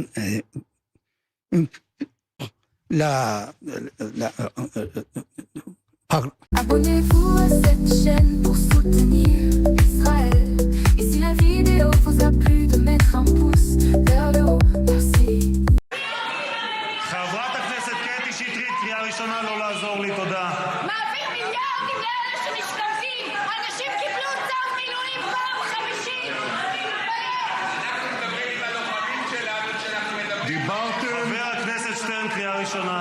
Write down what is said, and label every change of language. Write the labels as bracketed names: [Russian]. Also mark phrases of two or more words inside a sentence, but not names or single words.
[French] Abonnez-vous à cette chaîne pour soutenir Israël. Et si la vidéo vous a plu, de mettre un pouce vers le haut. Merci. [Hebrew] חברת הכנסת קטי שטרית, קריאה ראשונה, לא לעזור לי, תודה. מעביר מיליארדים לאלה שמשתמטים. אנשים קיבלו צו מילואים פעם חמישית. חבר הכנסת שטרן, קריאה ראשונה.